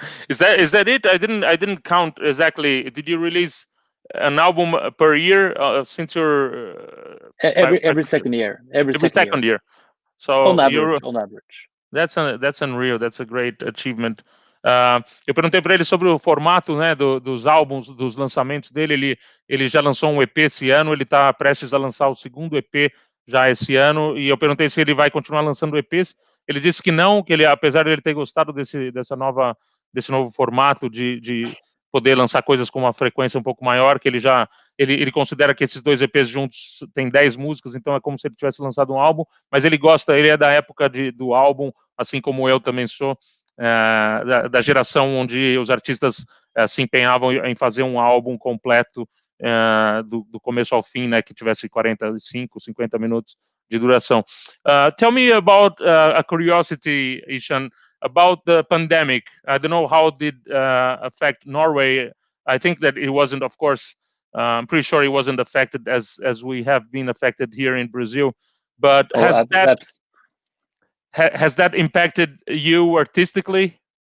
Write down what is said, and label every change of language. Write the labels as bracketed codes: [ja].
[en] Is that it? I didn't count exactly. Did you release an album per year since you're every second year. Every second year. So on average. That's unreal. That's a great achievement. [pt] Eu perguntei para ele sobre o formato, né, dos álbuns, dos lançamentos dele. Ele já lançou um EP esse ano. Ele está prestes a lançar o segundo EP já esse ano. E eu perguntei se ele vai continuar lançando EPs. Ele disse que não, que ele, apesar de ele ter gostado desse novo formato de poder lançar coisas com uma frequência um pouco maior, que ele considera que esses 2 EPs juntos têm 10 músicas, então é como se ele tivesse lançado um álbum, mas ele é da época do álbum, assim como eu também sou, da geração onde os artistas se empenhavam em fazer um álbum completo do começo ao fim, né, que tivesse 45, 50 minutos de duração. [en] Tell me about a curiosity, Ihsahn, about the pandemic. I don't know how it did affect Norway. I think that it wasn't, of course, I'm pretty sure it wasn't affected as we have been affected here in Brazil. But has that impacted you artistically?